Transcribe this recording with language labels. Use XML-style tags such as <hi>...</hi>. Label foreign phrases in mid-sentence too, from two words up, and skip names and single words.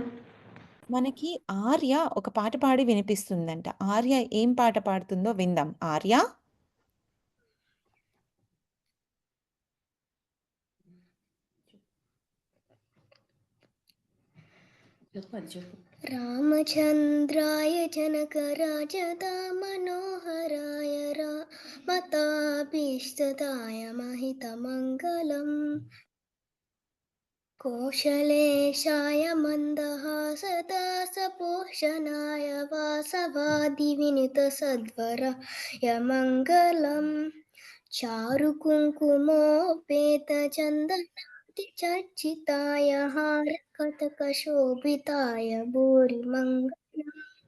<te>మనకి ఆర్య ఒక పాట పాడి వినిపిస్తుందంట. ఆర్య ఏం పాట పాడుతుందో విందాం. ఆర్య? చెప్పు.</te> <sa>రామచంద్రాయ जनकराजदामनोहराय रामताभीष्टदाय महितमङ्गलम् कोशलेशाय मन्दहासदासपोषणाय वासवादिविनुतसद्वराय मङ्गलम् चारुकुङ्कुमोपेतचन्दनातिचर्चिताय हारकतकशोभिताय भूरिमङ्गलम्</sa>